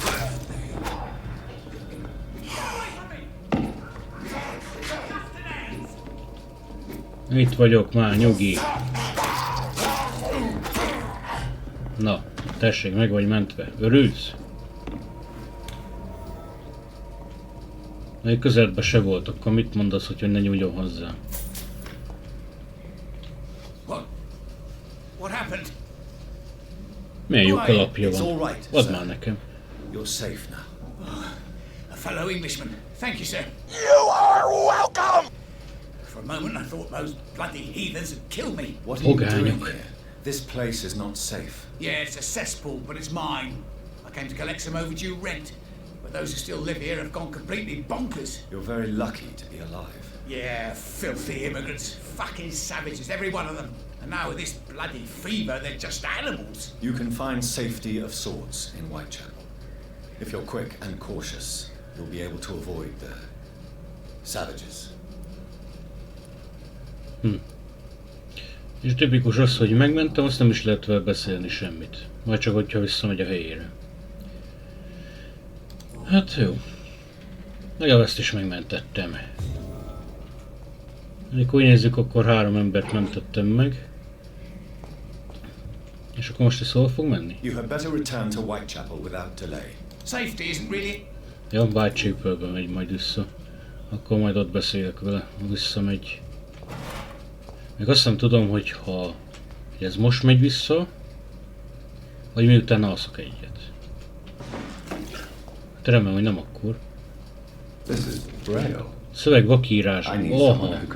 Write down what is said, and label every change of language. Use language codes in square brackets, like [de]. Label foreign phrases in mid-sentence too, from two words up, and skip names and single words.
[hu] Itt vagyok már, nyugi. Na, tessék, meg vagy mentve. Örülsz? Még közelben se volt, akkor mit mondasz, hogy ne nyúljon hozzá? [en] What happened? [hu] Milyen jó kalapja van. Add már nekem. [en] You're safe now. A fellow Englishman. Thank you, sir. You are welcome! For a moment I thought those bloody heathens had killed me. What are you doing here? This place is not safe. Yeah, it's a cesspool, but it's mine. I came to collect some overdue rent. But those who still live here have gone completely bonkers. You're very lucky to be alive. Yeah, filthy immigrants. Fucking savages, every one of them. And now with this bloody fever, they're just animals. You can find safety of sorts in Whitechapel. If you're quick and cautious, you'll be able to avoid the savages. [hu] És tipikus az, hogy megmentem, azt nem is lehet vele beszélni semmit. Majd csak, hogyha visszamegy a helyére. Hát jó. Legalább ezt is megmentettem. Amikor úgy nézzük, akkor 3 embert mentettem meg. És akkor most ez hol fog menni? [en] You had better return to Whitechapel without delay. Safety isn't really... [hu] Ja, Whitechapelbe megy majd vissza. Akkor majd ott beszélek vele, visszamegy. Még azt nem tudom, hogy ez most megy vissza, vagy miután alszok egyet. Remélem, hogy nem akkor. Szöveg vakírás. Oha.